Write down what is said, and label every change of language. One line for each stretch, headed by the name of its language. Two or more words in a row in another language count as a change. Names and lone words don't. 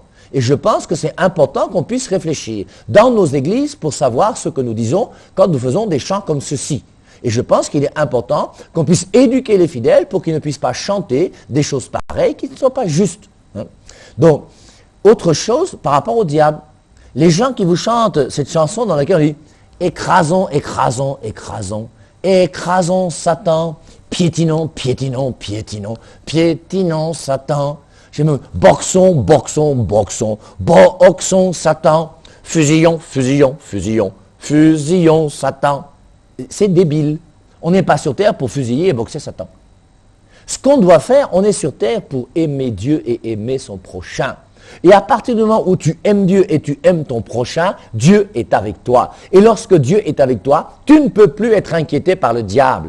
French: Et je pense que c'est important qu'on puisse réfléchir dans nos églises pour savoir ce que nous disons quand nous faisons des chants comme ceci. Et je pense qu'il est important qu'on puisse éduquer les fidèles pour qu'ils ne puissent pas chanter des choses pareilles qui ne sont pas justes. Hein. Donc, autre chose par rapport au diable. Les gens qui vous chantent cette chanson dans laquelle on dit « Écrasons, écrasons, écrasons, écrasons Satan, piétinons, piétinons, piétinons, piétinons Satan. » J'aime boxons, boxons, boxons, boxons Satan, fusillons, fusillons, fusillons, fusillons Satan. C'est débile. On n'est pas sur terre pour fusiller et boxer Satan. Ce qu'on doit faire, on est sur terre pour aimer Dieu et aimer son prochain. Et à partir du moment où tu aimes Dieu et tu aimes ton prochain, Dieu est avec toi. Et lorsque Dieu est avec toi, tu ne peux plus être inquiété par le diable.